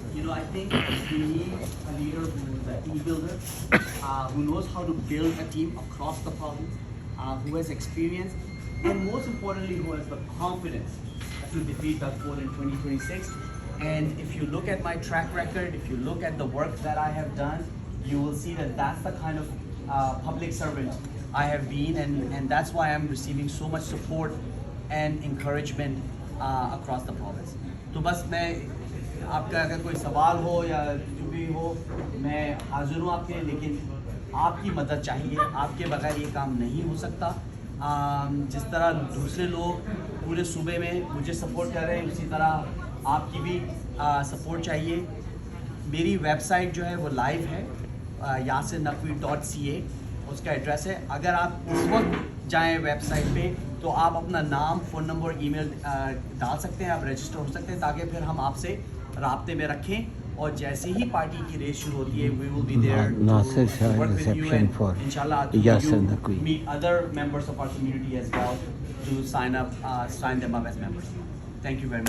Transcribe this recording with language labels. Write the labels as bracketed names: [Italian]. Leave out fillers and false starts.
[English] I think we need a leader who is a team builder, who knows how to build a team across the province, who has experience, and most importantly, who has the confidence to defeat Doug Ford in 2026. And if you look at my track record, if you look at the work that I have done, you will see that that's the kind of public servant I have been, and that's why I'm receiving so much support and encouragement across the province. [Urdu] تو بس میں آپ کا اگر کوئی سوال ہو یا جو بھی ہو میں حاضر ہوں آپ کے, لیکن آپ کی مدد چاہیے. آپ کے بغیر یہ کام نہیں ہو سکتا. جس طرح دوسرے لوگ پورے صوبے میں مجھے سپورٹ کر رہے ہیں اسی طرح آپ کی بھی سپورٹ چاہیے. میری ویب سائٹ جو ہے وہ لائیو ہے, yasirnaqvi.ca اس کا ایڈریس ہے. اگر آپ اس وقت جائیں ویب سائٹ پہ تو آپ اپنا نام, فون نمبر, ای میل ڈال سکتے ہیں, آپ رجسٹر ہو سکتے ہیں تاکہ پھر ہم آپ سے رابطے میں رکھیں. اور جیسے ہی پارٹی کی ریس شروع ہوتی ہے [English] we will be there to work with you and inshallah you meet other members of our community as well to sign them up as members. Thank you very much.